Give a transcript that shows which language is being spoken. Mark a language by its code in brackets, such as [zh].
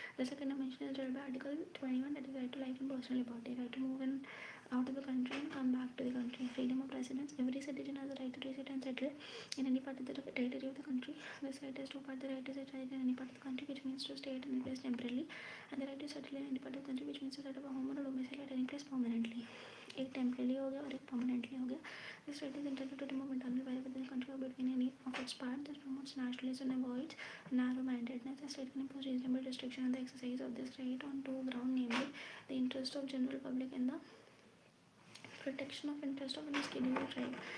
[en] The second dimension is held by Article 21, that is right to life and personal liberty, right to move in out of the country and come back to the country. Freedom of residence. Every citizen has the right to reside and settle in any part of the territory of the country. This right is two parts: the right to reside in any part of the country, which means to stay at any place temporarily, and the right to settle in any part of the country, which means to set up a home or a domicile at any place permanently. [hi] एक temporary हो गया और एक permanently हो गया. [en] This right is intended to remove internal barrier within the country or between any of its parts. This promotes nationalism and avoids narrow-mindedness. The state can impose reasonable restriction on the exercise of this right on two grounds, namely the interest of general public and the protection of interest of any scheduled tribe.